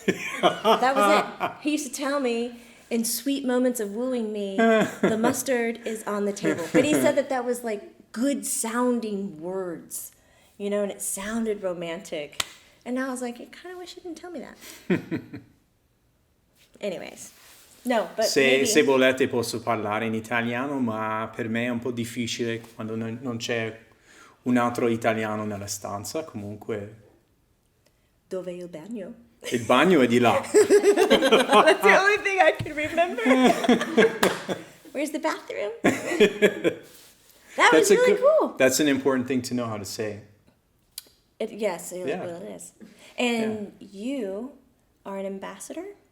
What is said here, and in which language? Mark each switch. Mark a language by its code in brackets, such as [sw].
[en] That was it. He used to tell me in sweet moments of wooing me, the mustard is on the table. But he said that was like good sounding words, and it sounded romantic. And now I was like, I kind of wish you didn't tell me that. Anyways. No, but [it] Se volete posso parlare in italiano, ma per me è un po' difficile quando non c'è un altro italiano nella stanza, comunque. Dove il bagno? Il bagno è di là. [en] That's the only thing I can remember. Where's the bathroom? That was really cool. That's an important thing to know how to say. Yes, it is. And you are an ambassador?